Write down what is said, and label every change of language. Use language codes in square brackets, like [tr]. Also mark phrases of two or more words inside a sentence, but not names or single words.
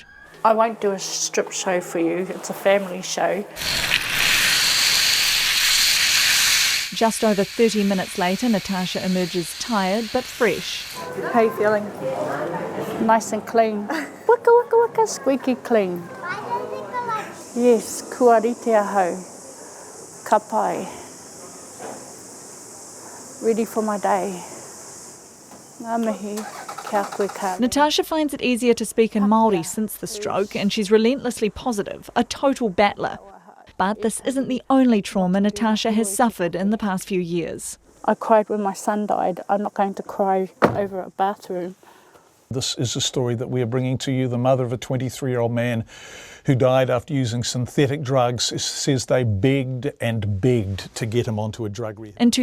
[en] I won't do a strip show for you, it's a family show. Just over 30 minutes later, Natasha emerges tired but fresh. How you feeling? Nice and clean. [mi] Waka waka waka, [en] squeaky clean. Yes, [mi] kua rite ahau. Ka pai. [en] Ready for my day. [mi] Ngā mihi, kia koe kāre. [en] Natasha finds it easier to speak in Māori since the stroke, and she's relentlessly positive, a total battler. But this isn't the only trauma Natasha has suffered in the past few years. I cried when my son died. I'm not going to cry over a bathroom. This is a story that we are bringing to you. The mother of a 23-year-old man who died after using synthetic drugs says they begged and begged to get him onto a drug rehab.